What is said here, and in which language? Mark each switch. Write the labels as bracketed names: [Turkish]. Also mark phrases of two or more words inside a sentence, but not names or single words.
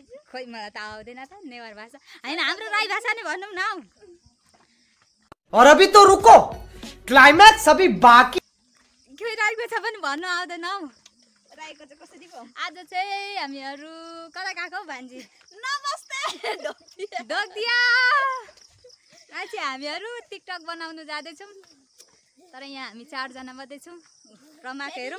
[Nepali] खोइ मलाई त आउँदैन त नेवार भाषा हैन हाम्रो राई भाषा नै भनौं न [Hindi] और अभी तो रुको क्लाइमैक्स अभी बाकी [Nepali] खोइ राईको छ पनि भन्नु आउँदैन हौ राईको चाहिँ कसरी भयो आज चाहिँ हामीहरु कता गएको भान्जी नमस्ते डोक्दिया आज हामीहरु टिकटक बनाउन जाँदै छौं तर यहाँ हामी 4 जना मात्रै छौं रमाक हेरौं